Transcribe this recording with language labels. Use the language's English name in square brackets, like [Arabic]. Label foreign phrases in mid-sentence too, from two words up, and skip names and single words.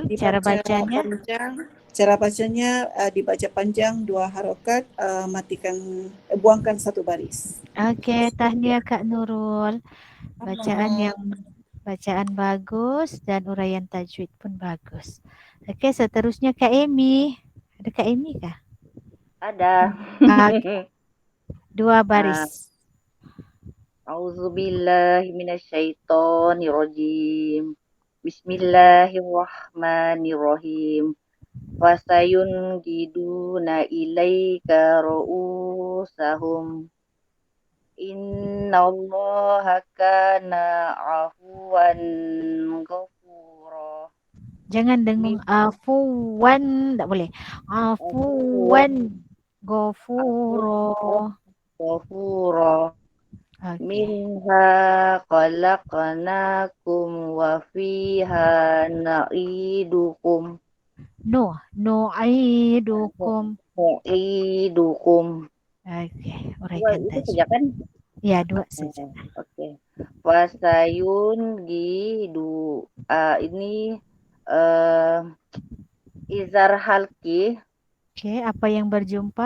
[Malay] Dibaca cara bacanya dibaca panjang 2 harakat, buangkan 1 baris. Okey, tahniah Kak Nurul. Bacaan bagus dan uraian tajwid pun bagus. Okey, seterusnya Kak Amy. Ada Kak Amy kah? Ada. 2 baris. [Arabic] أعوذ بالله من الشيطان الرجيم. بسم الله الرحمن الرحيم فسينغضون إليك رءوسهم. إن الله كان عفوا غفورا. [Malay] Jangan dengung afuwan, tak boleh. [Arabic] عفوا غفورا. [Malay] Okay. [Arabic] منها خلقناكم وفيها نعيدكم. Nu'idukum. [Malay] Okey, uraikan Itu tajwid. saja kan? Ya, 2 saja. Okey. [Arabic] فسينغضو [Malay] ini [Arabic] إظهار حلقي, [Malay] Okey, apa yang berjumpa?